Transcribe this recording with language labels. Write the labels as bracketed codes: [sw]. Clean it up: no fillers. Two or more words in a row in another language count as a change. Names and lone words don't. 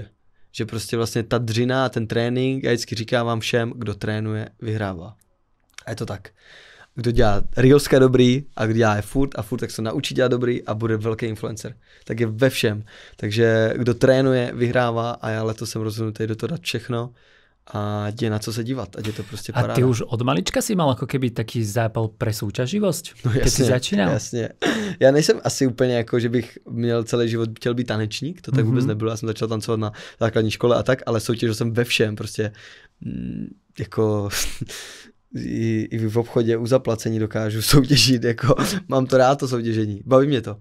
[cs] Že prostě vlastně ta dřina, ten trénink, já vždycky říkám vám všem, kdo trénuje, vyhrává. A je to tak. Kdo dělá reelska dobrý a kdo dělá je furt, tak se naučí dělat dobrý a bude velký influencer. Tak je ve všem. Takže kdo trénuje, vyhrává a já letos jsem rozhodnutý do toho dát všechno a je na co se dívat. A je to prostě paráda. [sk] A ty už od malička si mal ako keby taký zápal pre súťaživosť? [cs] No jasně, [sk] keď si začínal? [cs] Jasně. Já nejsem asi úplně jako, že bych měl celý život chtěl být tanečník, to tak vůbec nebylo. Já jsem začal tancovat na základní škole a tak, ale soutěžil jsem ve všem. Prostě jako i v obchodě u zaplacení dokážu soutěžit, jako mám to rád, to soutěžení, baví mě to.